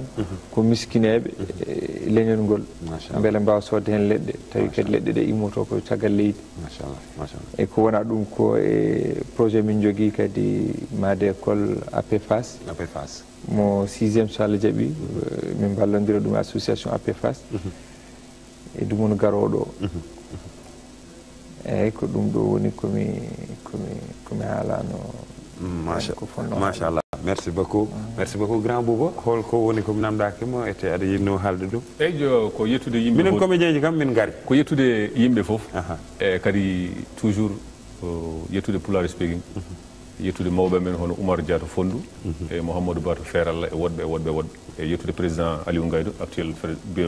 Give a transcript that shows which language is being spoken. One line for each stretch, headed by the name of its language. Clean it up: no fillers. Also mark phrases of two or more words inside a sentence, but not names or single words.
Fula: ko miskineɓe leñol ngol beele mbawa sodde hen leɗɗe tawi kadi leɗɗe ɗe immoto koye caggal leydi e ko wona ɗum ko e projet min jogui kadi made école APFAS mo 6e so Allah jaaɓi min ballodira ɗum association APFAS e ɗum garoɗo eyyi ko ɗum ɗo woni komi haalano machallah
French: merci beaucoup grand
Fula: Bouba hol ko woni ko namdaki mo ete ada yinno halde dum eyyo ko yettude yimbe minen comédien ji kam min gari ko yettude yimbe fof e kadi toujours yettude Pulaar speaking yettude mawɓe men hono Oumar Diato Fondou e Mouhamadou Bato Feralla e wodɓe e yettude président Aliou Ngaydou
French: actuel bureau